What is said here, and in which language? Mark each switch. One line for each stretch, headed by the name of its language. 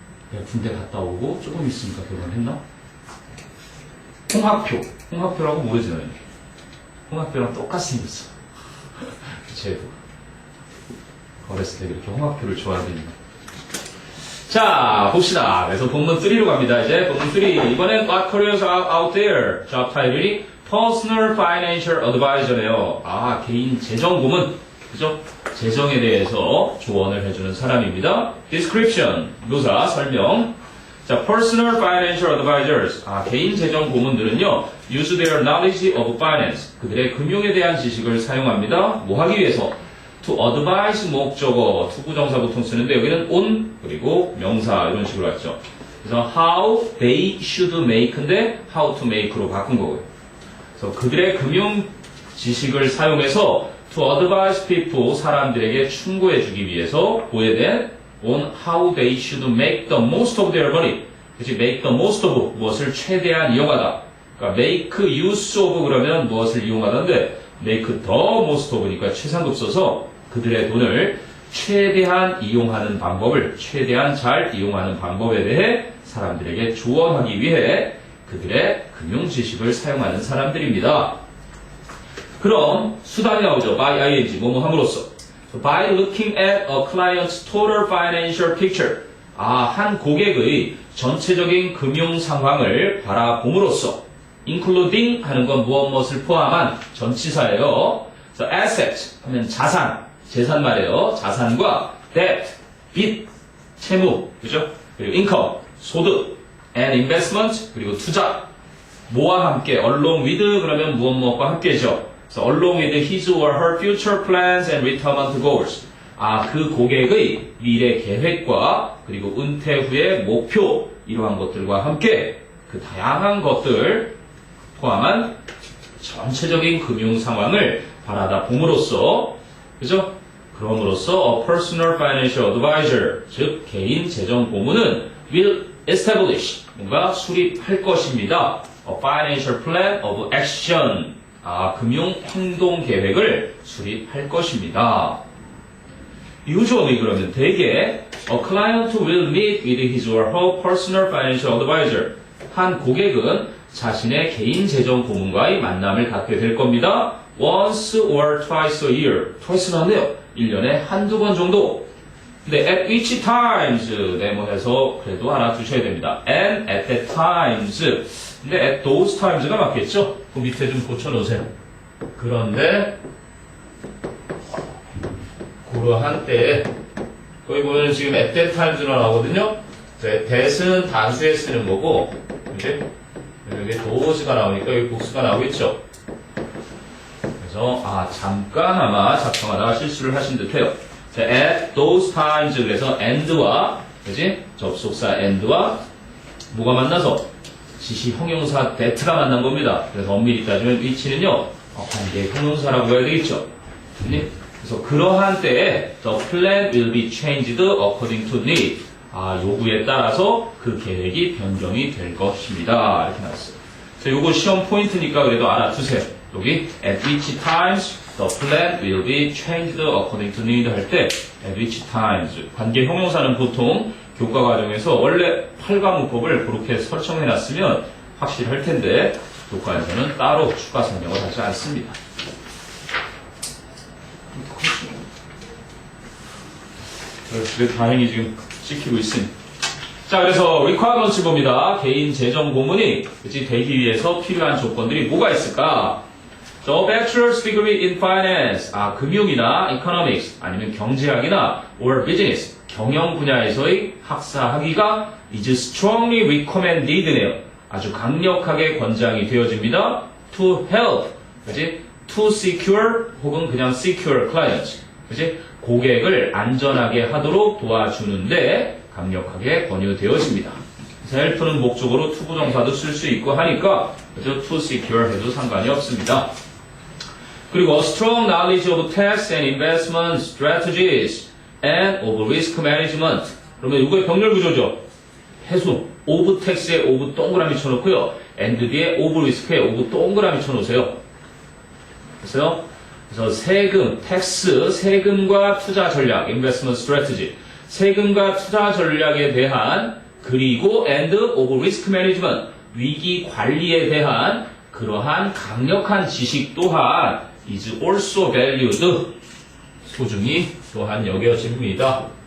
Korean: 내가 군대 갔다 오고 조금 있으니까 결혼했나? 홍학표라고 모르지 너희? 홍학표랑 똑같이 생겼어. 쟤도 어렸을 때 그렇게 홍학표를 좋아하더니. 자 봅시다. 그래서 본문 3로 갑니다. 이제 본문 3 이번엔
English: What careers are out there?
Korean: job title이 Personal Financial Advisor네요. 개인 재정 고문. 그죠? 재정에 대해서 조언을 해주는 사람입니다. Description, 묘사, 설명.
English: 자, Personal Financial Advisors.
Korean: 개인 재정 고문들은요,
English: use their knowledge of finance.
Korean: 그들의 금융에 대한 지식을 사용합니다. 뭐 하기 위해서?
English: To advise
Korean: 목적어, 투부정사 보통 쓰는데 여기는 on, 그리고 명사 이런 식으로 왔죠. 그래서 how they should make인데 how to make로 바꾼 거고요. 그래서 그들의 금융 지식을 사용해서
English: to advise people,
Korean: 사람들에게 충고해주기 위해서 보여낸
English: on how they should make the most of their money.
Korean: 그치, make the most of 무엇을 최대한 이용하다. 그러니까 make use of 그러면 무엇을 이용하다인데 make the most of니까 최상급 써서 그들의 돈을 최대한 이용하는 방법을, 최대한 잘 이용하는 방법에 대해 사람들에게 조언하기 위해 그들의 금융 지식을 사용하는 사람들입니다. 그럼 수단이 나오죠. by ing, 뭐뭐 함으로써.
English: By looking at a client's total financial picture.
Korean: 한 고객의 전체적인 금융 상황을 바라봄으로써. including 하는 건 무엇을 포함한 전치사예요. 그래서 asset 하면 자산, 재산 말이에요. 자산과 debt, 빚, 채무, 그죠? 그리고 income, 소득, and investment, 그리고 투자. 뭐와 함께, along with 그러면 무엇과 함께죠.
English: 그래서 along with his or her future plans and retirement goals.
Korean: 그 고객의 미래 계획과 그리고 은퇴 후의 목표, 이러한 것들과 함께 그 다양한 것들 포함한 전체적인 금융 상황을 바라다 봄으로써, 그죠? 그럼으로써
English: a personal financial advisor,
Korean: 즉 개인 재정 고문은 will establish, 뭔가 수립할 것입니다.
English: A financial plan of action,
Korean: 금융 행동 계획을 수립할 것입니다.
English: Usually 그러면 대개 a client will meet with his or her personal financial advisor.
Korean: 한 고객은 자신의 개인 재정 고문과의 만남을 갖게 될 겁니다.
English: Once or twice a year.
Korean: twice는 안 돼요. 1년에 한두 번 정도. 근데 at which times 네모해서 그래도 알아두셔야 됩니다.
English: And at that times.
Korean: 근데
English: at those times가 맞겠죠?
Korean: 그 밑에 좀 고쳐놓으세요. 그런데 그러한 때에 거기 보면 지금 at that times로 나오거든요. that은 단수에 쓰는 거고, 이제 여기 those가 나오니까 여기 복수가 나오겠죠. 그래서 잠깐 아마 작성하다가 실수를 하신 듯해요. at those times 그래서 and와 그지 접속사 and와 뭐가 만나서 지시 형용사 that가 만난 겁니다. 그래서 엄밀히 따지면 위치는요 관계 형용사라고 해야 되겠죠. 그래서 그러한 때에
English: the plan will be changed according to need.
Korean: 요구에 따라서 그 계획이 변경이 될 것입니다. 이렇게 나왔어요. 그래서 요거 시험 포인트니까 그래도 알아두세요. 여기
English: at which times the plan will be changed according to need
Korean: 할 때 at which times 관계 형용사는 보통 교과 과정에서 원래 8과목법을 그렇게 설정해놨으면 확실할 텐데 교과에서는 따로 추가 설명을 하지 않습니다. 그래도 다행히 지금 찍히고 있으니. 자, 그래서 requirements 봅니다. 개인 재정 고문이 되기 위해서 필요한 조건들이 뭐가 있을까?
English: The bachelor's degree in finance,
Korean: 금융이나 economics, 아니면 경제학이나 or business, 경영 분야에서의 학사 학위가
English: is strongly recommended
Korean: 네요. 아주 강력하게 권장이 되어집니다. To help, 그지? To secure 혹은 그냥 secure clients, 그지? 고객을 안전하게 하도록 도와주는데 강력하게 권유되어집니다. 그래서 help는 목적으로 to 부정사도 쓸 수 있고 하니까 그죠? To secure 해도 상관이 없습니다.
English: 그리고 strong knowledge of tax and investment strategies and of risk management.
Korean: 그러면 이거의 병렬 구조죠. 해수 of tax에 of 동그라미 쳐놓고요. and 뒤에 of risk에 of 동그라미 쳐놓으세요. 그래서 세금, 텍스, 세금과 투자 전략, investment strategy, 세금과 투자 전략에 대한 그리고
English: and of risk management,
Korean: 위기 관리에 대한 그러한 강력한 지식 또한
English: is also valued,
Korean: 소중히 또한 여겨집니다.